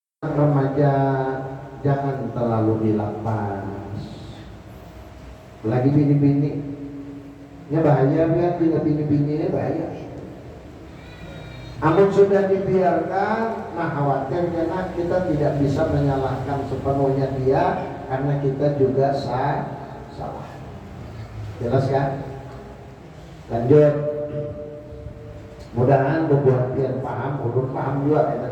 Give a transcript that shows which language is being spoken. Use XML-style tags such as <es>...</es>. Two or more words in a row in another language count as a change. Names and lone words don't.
<id>remaja jangan terlalu dilepas.</id> <bjn>Lagi bini-bini, ya bahaya kan, tidak bini-bini bahaya.</bjn> <id>Namun sudah dibiarkan, nah khawatir karena kita tidak bisa menyalahkan sepenuhnya dia, karena kita juga salah. Jelas kan? Lanjut.</id> <bjn>Mudah-mudahan membuat pian paham, ulun paham juga ya.</bjn>